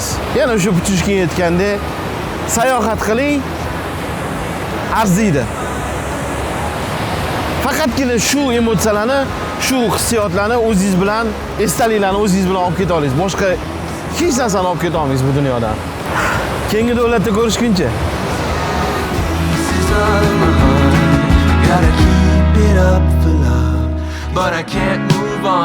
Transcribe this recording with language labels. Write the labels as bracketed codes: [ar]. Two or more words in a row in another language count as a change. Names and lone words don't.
[uz] Yana o'sha putushga yetganda sayohat qiling, arziydi. Faqatgina shu emotsiyalarni, shu hissiyotlarni o'zingiz bilan, esdaliklarni o'zingiz bilan olib keta olasiz. Boshqa hech narsani olib keta olmaysiz bu dunyodan. Keyingi davlatda ko'rishguncha. [en] Pieces of my heart. Gotta keep it up for love, but I can't move on.